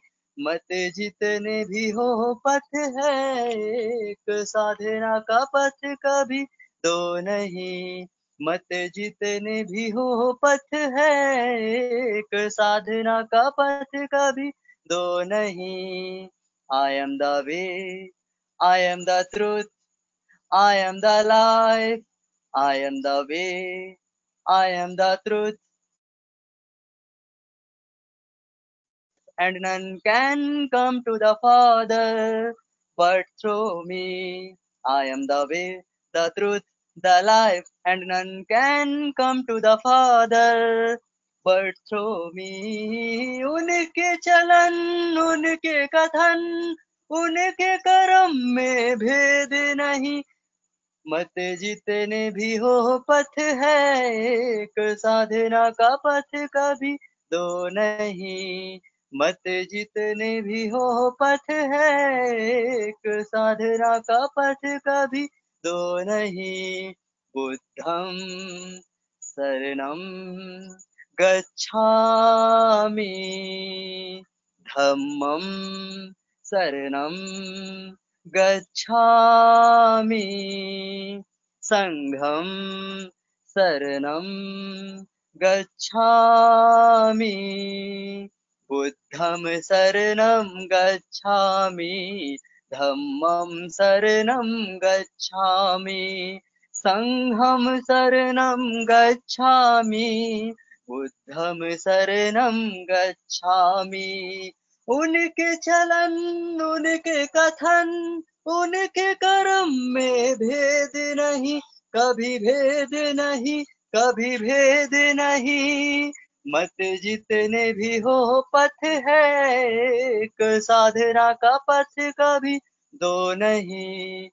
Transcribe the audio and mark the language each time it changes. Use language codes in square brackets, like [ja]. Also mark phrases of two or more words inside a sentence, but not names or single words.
[hi] मत जितने भी हो पथ है एक, साधना का पथ कभी दो नहीं। मत जितने भी हो पथ है एक, साधना का पथ कभी दो नहीं। [en] I am the way, I am the truth, I am the life, I am the way, I am the truth, and none can come to the Father but through me. I am the way, the truth, the life, and none can come to the Father but through me. [hi] उनके चलन, उनके कथन, उनके कर्म में भेद नहीं। मत जितने भी हो पथ है एक, साधना का पथ कभी दो नहीं। मत जितने भी हो पथ है एक, साधना का पथ कभी दो नहीं। [pi] बुद्धं शरणं गच्छामि, धम्मं शरणं गच्छामि, संघं शरणं गच्छामि, बुद्धं शरणं गच्छामि, धम्मं शरणं गच्छामि, संघं शरणं गच्छामि, बुद्धं शरणं गच्छामि। [hi] उनके चलन, उनके कथन, उनके कर्म में भेद नहीं, कभी भेद नहीं, कभी भेद नहीं। मत जितने भी हो पथ है एक, साधना का पथ कभी दो नहीं।